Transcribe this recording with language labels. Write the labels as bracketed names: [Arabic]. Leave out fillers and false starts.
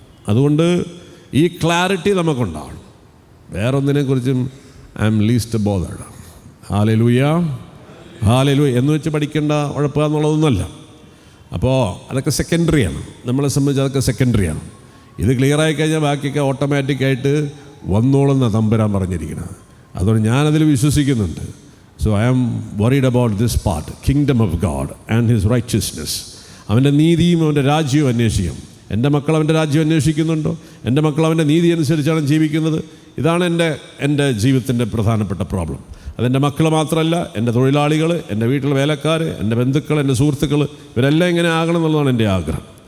[Malayalam] അതുകൊണ്ട് ഈ clarity നമുക്കുണ്ടാവണം. വേറൊന്നിനെക്കുറിച്ചും [English] I am least bothered. [Malayalam] Hallelujah, hallelujah എന്ന് വെച്ച് പഠിക്കേണ്ട ഉഴപ്പുക എന്നുള്ളതൊന്നുമല്ല. അപ്പോൾ അതൊക്കെ സെക്കൻഡറിയാണ്, നമ്മളെ സംബന്ധിച്ച് അതൊക്കെ സെക്കൻഡറിയാണ്. ഇത് ക്ലിയറായി കഴിഞ്ഞാൽ ബാക്കിയൊക്കെ ഓട്ടോമാറ്റിക്കായിട്ട് വന്നോളുന്ന തമ്പുരാൻ പറഞ്ഞിരിക്കുന്നത്. അതുകൊണ്ട് ഞാനതിൽ വിശ്വസിക്കുന്നുണ്ട്. [English] So I am worried about this part, kingdom of God and his righteousness. [Malayalam] അവൻ്റെ നീതിയും അവൻ്റെ രാജ്യവും അന്വേഷിക്കും. എൻ്റെ മക്കൾ അവൻ്റെ രാജ്യം അന്വേഷിക്കുന്നുണ്ടോ? എൻ്റെ മക്കൾ അവൻ്റെ നീതി അനുസരിച്ചാണ് ജീവിക്കുന്നത്? ഇതാണ് എൻ്റെ ജീവിതത്തിൻ്റെ പ്രധാനപ്പെട്ട പ്രോബ്ലം. അതെൻ്റെ മക്കൾ മാത്രമല്ല, എൻ്റെ തൊഴിലാളികൾ, എൻ്റെ വീട്ടിലെ വേലക്കാർ, എൻ്റെ ബന്ധുക്കൾ, എൻ്റെ സുഹൃത്തുക്കൾ, ഇവരെല്ലാം ഇങ്ങനെ ആകണം എന്നുള്ളതാണ് എൻ്റെ ആഗ്രഹം.